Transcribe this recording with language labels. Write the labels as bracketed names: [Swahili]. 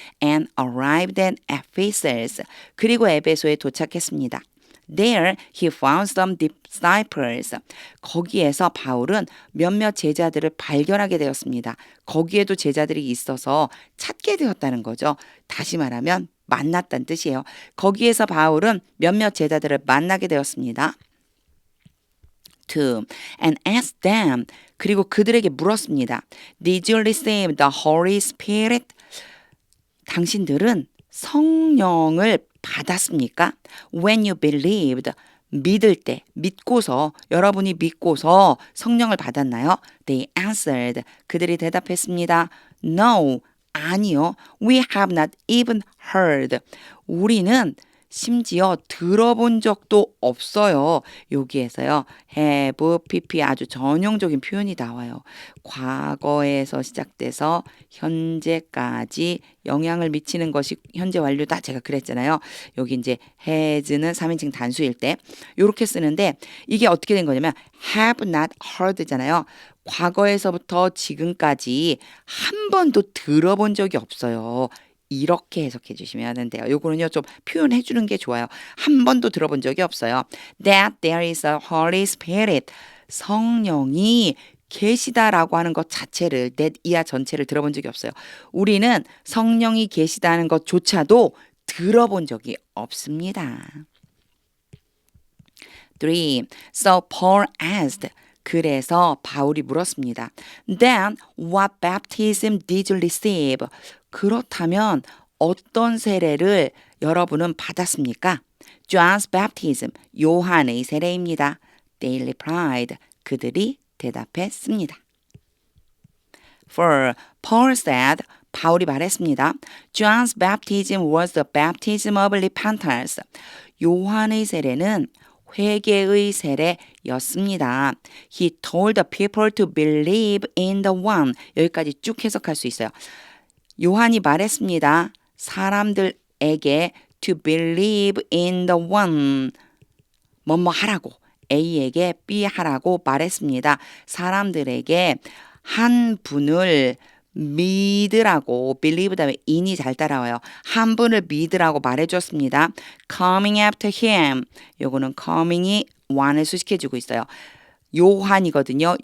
[English] and arrived at Ephesus, [Korean] 그리고 에베소에 도착했습니다. [English] There he found some disciples. [Korean] 거기에서 바울은 몇몇 제자들을 발견하게 되었습니다. 거기에도 제자들이 있어서 찾게 되었다는 거죠. 다시 말하면 만났다는 뜻이에요. 거기에서 바울은 몇몇 제자들을 만나게 되었습니다. 2. [English] And asked them, [Korean] 그리고 그들에게 물었습니다. [English] Did you receive the Holy Spirit? [Korean] 당신들은 성령을 받았습니까? [English] When you believed, [Korean] 믿을 때, 여러분이 믿고서 성령을 받았나요? [English] They answered, [Korean] 그들이 대답했습니다. [English] No, [Korean] 아니요. [English] We have not even heard. [Korean] 우리는 심지어 들어본 적도 없어요. 여기에서요. have, pp 아주 전형적인 표현이 나와요. 과거에서 시작돼서 현재까지 영향을 미치는 것이 현재 완료다. 제가 그랬잖아요. 여기 이제 has는 3인칭 단수일 때 이렇게 쓰는데 이게 어떻게 된 거냐면 [English] have not heard [Korean] 잖아요. 과거에서부터 지금까지 한 번도 들어본 적이 없어요. 이렇게 해석해 주시면 되는데요. 요거는요 좀 표현해 주는 게 좋아요. 한 번도 들어본 적이 없어요. [English] That there is a Holy Spirit. [Korean] 성령이 계시다라고 하는 것 자체를 that 이하 전체를 들어본 적이 없어요. 우리는 성령이 계시다는 것조차도 들어본 적이 없습니다. [English] 3. So Paul asked. [Korean] 그래서 바울이 물었습니다. [English] Then what baptism did you receive? [Korean] 그렇다면 어떤 세례를 여러분은 받았습니까? [English] John's baptism, [Korean] 요한의 세례입니다. [English] They replied, [Korean] 그들이 대답했습니다. [English] 4. Paul said, [Korean] 바울이 말했습니다. [English] John's baptism was the baptism of repentance. [Korean] 요한의 세례는 회개의 세례였습니다. [English] He told the people to believe in the one. [Korean] 여기까지 쭉 해석할 수 있어요. 요한이 말했습니다. 사람들에게 [English] to believe in the one. [Korean] 뭐뭐 하라고. A에게 B 하라고 말했습니다. 사람들에게 한 분을 믿으라고 believe 다음에 in이 잘 따라와요. 한 분을 믿으라고 말해줬습니다. [English] coming after him. [Korean] 요거는 coming이 one을 수식해주고 있어요. 요한이거든요.